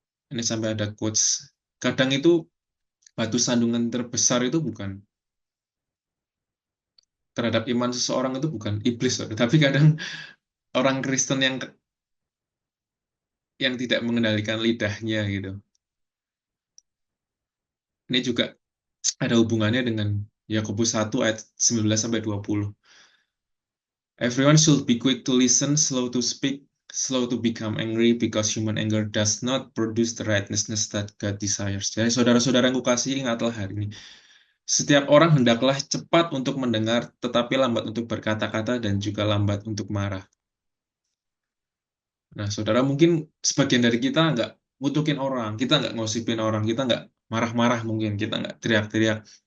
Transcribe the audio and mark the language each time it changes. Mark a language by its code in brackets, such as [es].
[id] Ini sampai ada quotes. Kadang itu batu sandungan terbesar itu bukan terhadap iman seseorang itu bukan iblis, tapi kadang orang Kristen yang tidak mengendalikan lidahnya gitu. Ini juga ada hubungannya dengan Yakobus 1 ayat 19 sampai 20. [en] Everyone should be quick to listen, slow to speak, slow to become angry, because human anger does not produce the righteousness that God desires. [id] Jadi saudara-saudara yang kukasihi, ingatlah hari ini. Setiap orang hendaklah cepat untuk mendengar, tetapi lambat untuk berkata-kata dan juga lambat untuk marah. Nah, saudara, mungkin sebagian dari kita mutukin orang, kita nggak ngosipin orang, kita nggak marah-marah mungkin, kita nggak teriak-teriak.